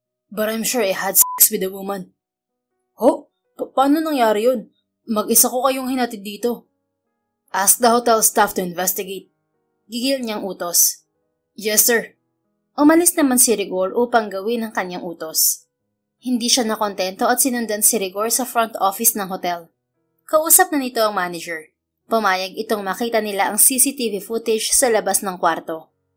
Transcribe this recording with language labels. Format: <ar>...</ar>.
<en>But I'm sure I had sex with a woman.</en> <tl>Ho? Paano nangyari yun? Mag-isa ko kayong hinatid dito.</tl> <en>Ask the hotel staff to investigate.</en> <tl>Gigil niyang utos.</tl> <en>Yes, sir.</en> <tl>Umalis naman si Rigor upang gawin ang kanyang utos. Hindi siya nakontento at sinundan si Rigor sa front office ng hotel. Kausap na nito ang manager. Pumayag itong makita nila ang CCTV footage sa labas ng kwarto.</tl>